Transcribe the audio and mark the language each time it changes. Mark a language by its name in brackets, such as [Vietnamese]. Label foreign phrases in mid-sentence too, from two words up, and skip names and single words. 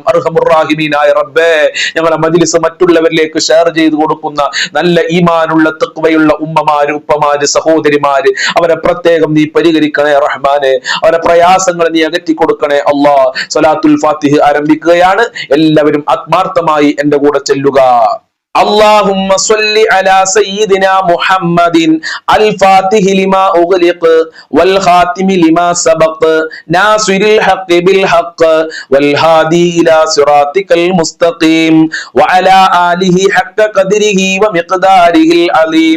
[Arabic] أرحم الراحمين [Malayalam] റബ്ബേ, ഞങ്ങളെ മജ്‌ലിസ് മറ്റുള്ളവരിലേക്ക് ഷെയർ ചെയ്തു കൊടുക്കുന്ന നല്ല ഈമാനുള്ള തഖ്വയുള്ള ഉമ്മമാര്, ഉപ്പമാര്, സഹോദരിമാര്, അവരെ പ്രത്യേകം നീ പരിഹരിക്കണേ റഹ്മാനെ. അവരെ പ്രയാസങ്ങൾ നീ അകറ്റി കൊടുക്കണേ അല്ലാ. സ്വലാത്തുൽ ഫാത്തിഹ ആരംഭിക്കുകയാണ്. എല്ലാവരും ആത്മാർത്ഥമായി എന്റെ കൂടെ ചൊല്ലുക. [Arabic] اللهم صل على سيدنا محمد الفاتح لما أغلق والخاتم لما سبق ناصر الحق بالحق والهادي إلى صراطك المستقيم وعلى آله حق قدره ومقداره العظيم.